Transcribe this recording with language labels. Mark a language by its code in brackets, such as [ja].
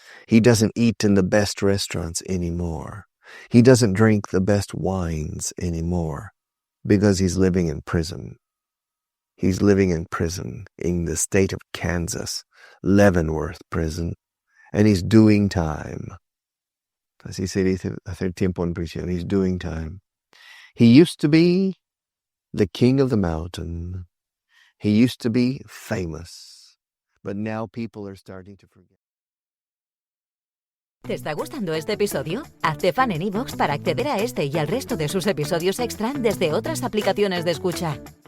[en] He doesn't eat in the best restaurants anymore. He doesn't drink the best wines anymore because he's living in prison. He's living in prison in the state of Kansas, Leavenworth prison, and he's doing time. [es] Así se dice, hacer tiempo en prisión. [en] He's doing time. He used to be the king of the mountain. He used to be famous, but now people are starting to forget. [es] ¿Te está gustando este episodio? Hazte fan en iVoox para acceder a este y al resto de sus episodios extra desde otras aplicaciones de escucha.